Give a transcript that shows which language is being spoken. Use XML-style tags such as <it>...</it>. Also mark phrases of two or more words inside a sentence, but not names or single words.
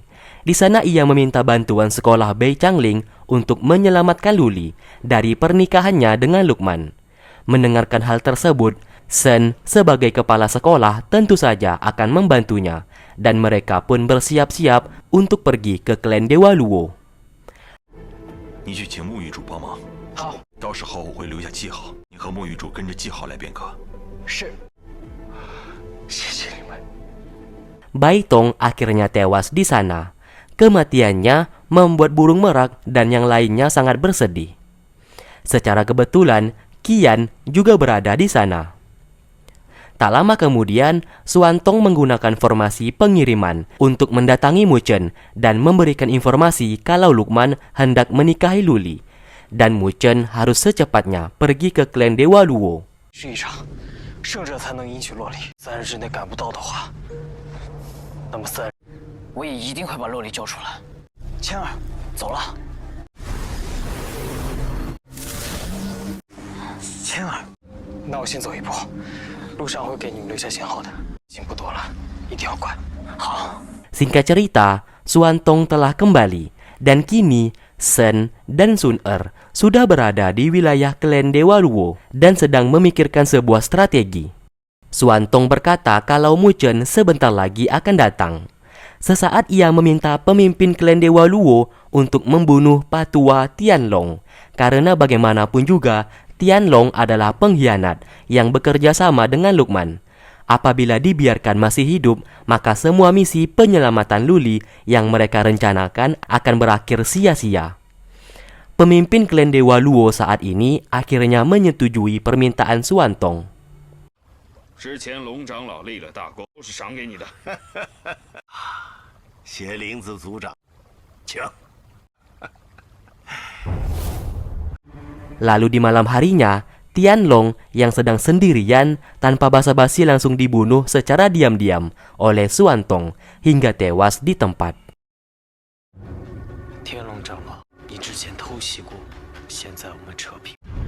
<id>Di sana ia meminta bantuan sekolah Bei Changling untuk menyelamatkan Luli dari pernikahannya dengan Luqman. Mendengarkan hal tersebut, Shen sebagai kepala sekolah tentu saja akan membantunya, dan mereka pun bersiap-siap untuk pergi ke klan Dewa Luo.</id> <zh>你去请沐浴主帮忙。好，到时候我会留下记号，你和沐浴主跟着记号来变革。是。谢谢你们。</zh> <id>Bai Tong akhirnya tewas di sana. Kematiannya membuat burung merak dan yang lainnya sangat bersedih. Secara kebetulan, Qian juga berada di sana. Tak lama kemudian, Xuantong menggunakan formasi pengiriman untuk mendatangi Mu Chen dan memberikan informasi kalau Luqman hendak menikahi Luli. Dan Mu Chen harus secepatnya pergi ke klan Dewa Luo.</id> <zh>是一场胜者才能迎娶洛丽，3日之内赶不到的话，那么3日我也一定会把洛丽救出来。千儿，走了。千儿，那我先走一步，路上会给你们留下信号的，已经不多了，一定要快。好。</zh> <id>Singkat cerita, Xuantong telah kembali dan kini Shen dan Sun-Er sudah berada di wilayah klan Dewa Luo dan sedang memikirkan sebuah strategi. Xuantong berkata kalau Mu Chen sebentar lagi akan datang. Sesaat ia meminta pemimpin klan Dewa Luo untuk membunuh Patua Tianlong, karena bagaimanapun juga Tianlong adalah pengkhianat yang bekerja sama dengan Luqman. Apabila dibiarkan masih hidup, maka semua misi penyelamatan Luli yang mereka rencanakan akan berakhir sia-sia. Pemimpin klan Dewa Luo saat ini akhirnya menyetujui permintaan Xuantong.</id> <zh>之前龙长老立了大功，都是赏给你的。邪灵子族长，请。</zh> <id>Lalu di malam harinya, Tianlong yang sedang sendirian tanpa basa-basi langsung dibunuh secara diam-diam oleh Xuantong hingga tewas di tempat.</id> <zh>天龙长老，你之前偷袭过，现在我们扯平。</zh>